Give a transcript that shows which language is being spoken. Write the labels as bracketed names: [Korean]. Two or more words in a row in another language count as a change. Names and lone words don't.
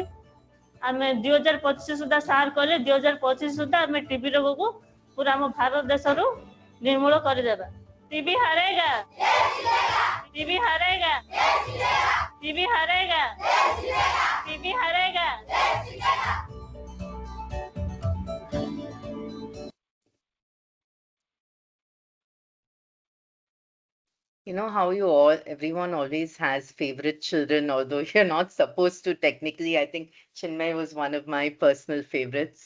[Odia] ଆମେ 2025 ସୁଦ୍ଧା ସାର୍ କହିଲେ 2025 ସୁଦ୍ଧା ଆମେ ଟିଭି ରୋଗକୁ ପୁରା ଆମ ଭାରତ ଦେଶରୁ ନିର୍ମୂଳ କରିଦେବା। [Hindi] टीबी हारेगा, टीबी हारेगा, टीबी हारेगा, टीबी हारेगा। [English] You know how everyone always has favorite children, although you're not supposed to technically. I think Chinmay was one of my personal favorites.